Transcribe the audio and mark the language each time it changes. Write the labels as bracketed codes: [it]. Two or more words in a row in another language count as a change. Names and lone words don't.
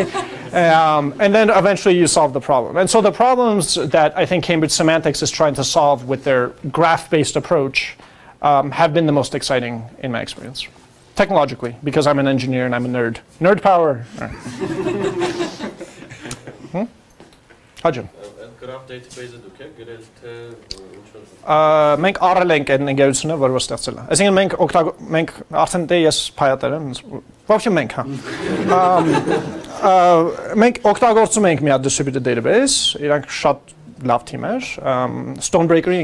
[en] And then eventually you solve the problem. And so the problems that I think Cambridge Semantics is trying to solve with their graph-based approach have been the most exciting in my experience. Technologically, because I'm an engineer and I'm a nerd. Nerd power. Hajim. Graph database [hy] դուք եք գրել թե մենք առել ենք այդ ընկերությունը, որը ստեղծել է։ Այսինքն մենք արդեն դե ես փայատեր եմ, вообще մենք, հա։ Մենք օգտագործում ենք մի հատ [en] distributed database, [hy] իրանք շատ լավ թիմ էր, Stonebreaker-ի